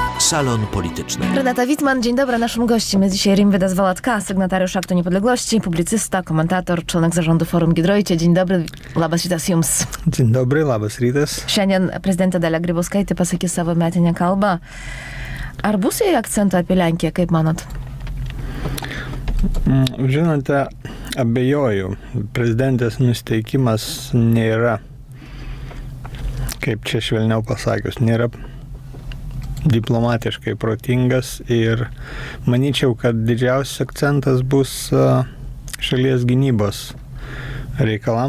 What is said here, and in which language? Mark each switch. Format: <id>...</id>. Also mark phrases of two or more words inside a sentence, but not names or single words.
<pl>Salon Polityczny. Renata Wittmann, dzień dobry. Naszym gościem jest dzisiaj Rimvydas Valatka, sygnatariusz Aktu Niepodległości, publicysta, komentator, członek zarządu Forum Giedroycie. Dzień dobry,</pl> <lt>labas rytas jums.</lt> <pl>Dzień dobry,</pl> <lt>labas rytas. Šiandien prezidentė Dalia Grybauskaitė pasakys savo metinę kalbą. Ar bus jai akcentų apie Lenkiją, kaip manot? Žinote, abejoju. Prezidentės nusiteikimas nėra, kaip čia švelniau pasakius, nėra diplomatiškai protingas ir manyčiau, kad didžiausias akcentas bus šalies gynybos reikalam.</lt>